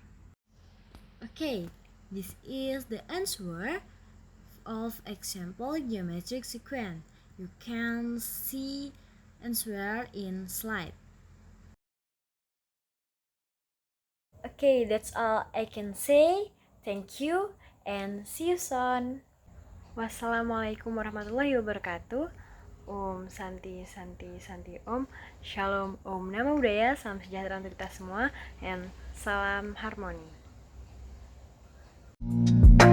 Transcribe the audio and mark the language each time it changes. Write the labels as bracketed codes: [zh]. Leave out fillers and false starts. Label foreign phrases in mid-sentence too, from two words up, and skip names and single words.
[en] Okay, this is the answer of example geometric sequence. You can see answer in slide. Okay, that's all I can say. Thank you and see you soon. [ar] والسلام عليكم ورحمة الله وبركاته. [sa] Om Santi Santi Santi Om. Shalom Om Namo Buddhaya. [id] Salam sejahtera untuk kita semua and salam harmoni.